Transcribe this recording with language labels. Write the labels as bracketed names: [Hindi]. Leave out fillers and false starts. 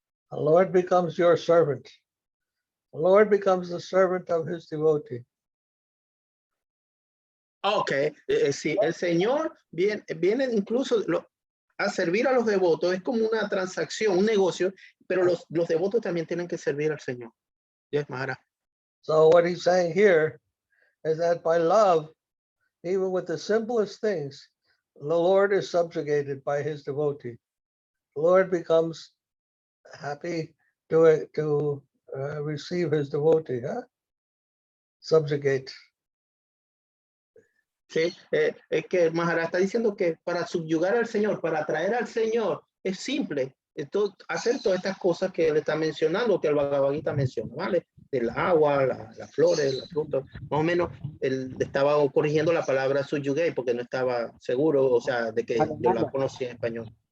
[English] The Lord becomes your servant. The Lord becomes the servant of his devotee. [Spanish] Okay, sí, el Señor viene incluso a servir a los devotos, es como una transacción, un negocio, pero los devotos también tienen que servir al Señor. [English] Yes, Maharaja. So what he's saying here is that by love, even with the simplest things, the Lord is subjugated by his devotee. The Lord becomes happy to receive his devotee, huh? Subjugate. [Spanish] Sí, es que el Maharaja está diciendo que para subyugar al Señor, para atraer al Señor, es simple. Hacer todas estas cosas que él está mencionando, que el Bhagavad Gita menciona, ¿vale? El agua, las flores, las frutas. Más o menos, él estaba corrigiendo la palabra subyugate porque no estaba seguro, o sea, de que yo la conocía en español.